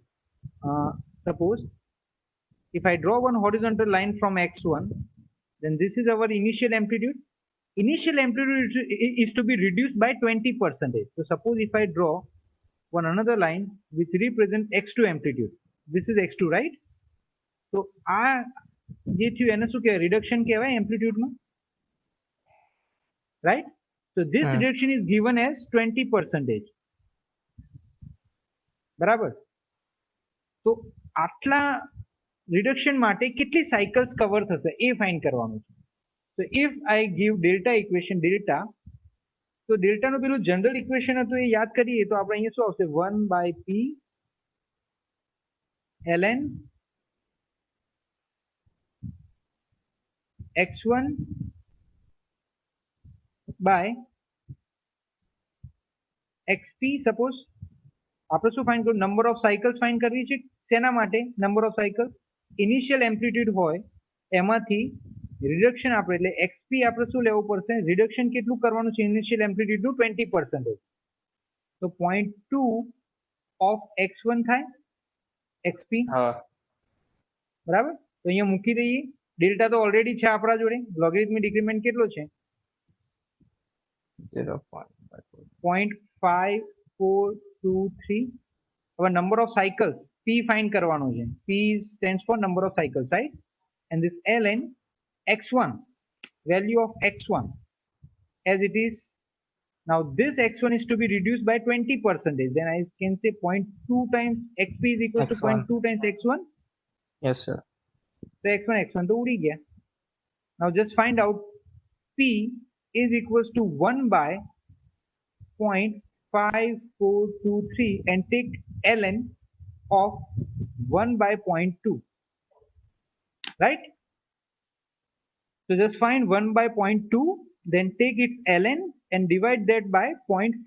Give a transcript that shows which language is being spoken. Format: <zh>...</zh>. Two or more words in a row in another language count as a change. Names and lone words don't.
<en>Suppose if I draw one horizontal line from x1, then this is our initial amplitude. Initial amplitude is to be reduced by 20%. So suppose if I draw one another line which represents x2 amplitude, this is x2, right?</en> <gu>So જે થયું એને શું કહેવાય? રિડક્શન કહેવાય એમ્પ્લિટ્યુડમાં,</gu> <en>right? So this reduction is given as 20%.</en> <gu>બરાબર? તો આટલા રિડક્શન માટે કેટલી સાયકલ્સ કવર થશે એ ફાઇન્ડ કરવાનું છે.</gu> <en>So if I give delta equation delta,</en> <gu>તો ડેલ્ટાનું પેલું</gu> <en>general equation</en> <gu>હતું એ યાદ કરીએ તો આપણે અહીંયા શું આવશે?</gu> <en>1 by p ln x1 by xp.</en> <gu>સપોઝ આપણે શું ફાઇન્ડ કરવું?</gu> <en>number of cycles</en> <gu>ફાઇન્ડ કરવી છે. શેના માટે?</gu> <en>number of cycles. initial amplitude</en> <gu>હોય એમાંથી રિડક્શન આપણે એટલે xp આપણે શું લેવું પડશે? રિડક્શન કેટલું કરવાનું છે</gu> <en>initial amplitudeનું?</en> <gu>20%. તો 0.2 of x1 થાય xp, હા બરાબર? તો અહીંયા મૂકી દઈએ. ડેલ્ટા તો ઓલરેડી છે આપણા જોડે.</gu> <en>logarithmic decrement</en> <gu>કેટલો છે? 0.5423. હવે</gu> <en>number of cycles</en> <gu>p ફાઇન્ડ કરવાનો છે.</gu> <en>p stands for number of cycles, right? And this ln x1, value of x1 as it is. Now this x1 is to be reduced by 20%. Then I can say 0.2 times xp is equal to x1. 0.2 times x1. yes sir</en> <gu>So x1 તો ઊડી ગયા.</gu> <en>Now just find out p is equals to 1 by 0.5423 and take ln of 1 by 0.2, right? So just find 1 by 0.2, then take its ln and divide that by 0.5423.</en>